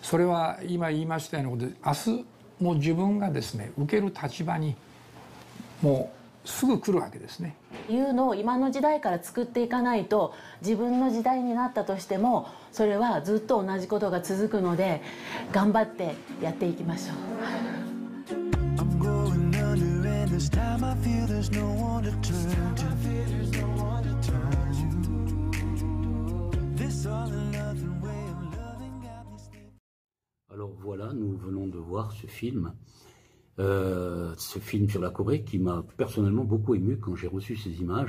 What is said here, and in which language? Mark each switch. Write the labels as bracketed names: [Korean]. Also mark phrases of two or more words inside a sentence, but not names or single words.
[Japanese] それは今言いましたようなことで、明日もう自分がですね受ける立場にもうすぐ来るわけですね。いうのを今の時代から作っていかないと、自分の時代になったとしてもそれはずっと同じことが続くので、頑張ってやっていきましょう。 [French] Alors voilà, nous venons de voir ce film sur la Corée qui m'a personnellement beaucoup ému quand j'ai reçu ces images.